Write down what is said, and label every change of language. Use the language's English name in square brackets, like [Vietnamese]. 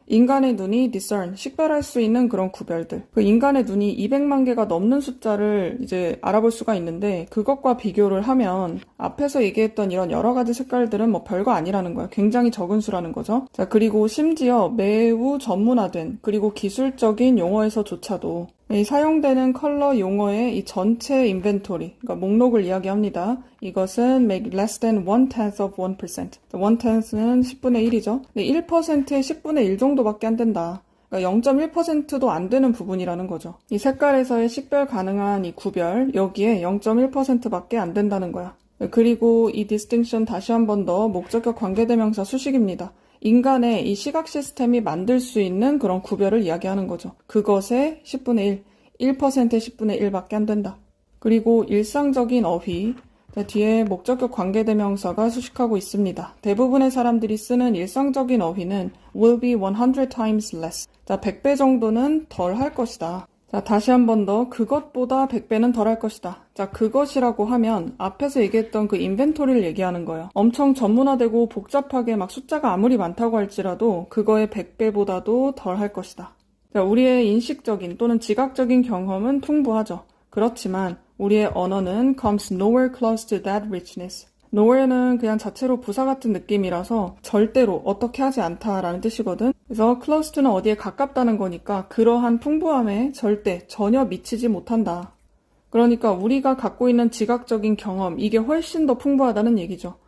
[Korean] 인간의 눈이 discern, 식별할 수 있는 그런 구별들. 그 인간의 눈이 200만 개가 넘는 숫자를 이제 알아볼 수가 있는데 그것과 비교를 하면 앞에서 얘기했던 이런 여러 가지 색깔들은 별거 아니라는 거예요. 굉장히 적은 수라는 거죠. 자, 그리고 심지어 매우 전문화된 그리고 기술적인 용어에서조차도 이 사용되는 컬러 용어의 이 전체 인벤토리, 그러니까 목록을 이야기합니다. 이것은 [English] make less than 1/10 of 1%. [Korean] 1/10는 10분의 1이죠. 근데 1%의 10분의 1 정도밖에 안 된다. 그러니까 0.1%도 안 되는 부분이라는 거죠. 이 색깔에서의 식별 가능한 이 구별, 여기에 0.1%밖에 안 된다는 거야. 그리고 이 distinction 다시 한 번 더 목적격 관계대명사 수식입니다. 인간의 이 시각 시스템이 만들 수 있는 그런 구별을 이야기하는 거죠. 그것의 10분의 1, 1%의 10분의 1밖에 안 된다. 그리고 일상적인 어휘, 뒤에 목적격 관계대명사가 수식하고 있습니다. 대부분의 사람들이 쓰는 일상적인 어휘는 [English] will be 100 times less. [Korean] 자, 100배 정도는 덜 할 것이다. 자, 다시 한 번 더 그것보다 100배는 덜 할 것이다. 자, 그것이라고 하면 앞에서 얘기했던 그 인벤토리를 얘기하는 거예요. 엄청 전문화되고 복잡하게 막 숫자가 아무리 많다고 할지라도 그거의 100배보다도 덜 할 것이다. 자, 우리의 인식적인 또는 지각적인 경험은 풍부하죠. 그렇지만 우리의 언어는 [English] comes nowhere close to that richness. [Korean] nowhere는 그냥 자체로 부사 같은 느낌이라서 절대로 어떻게 하지 않다라는 뜻이거든. 그래서 close to는 어디에 가깝다는 거니까 그러한 풍부함에 절대 전혀 미치지 못한다. 그러니까 우리가 갖고 있는 지각적인 경험, 이게 훨씬 더 풍부하다는 얘기죠.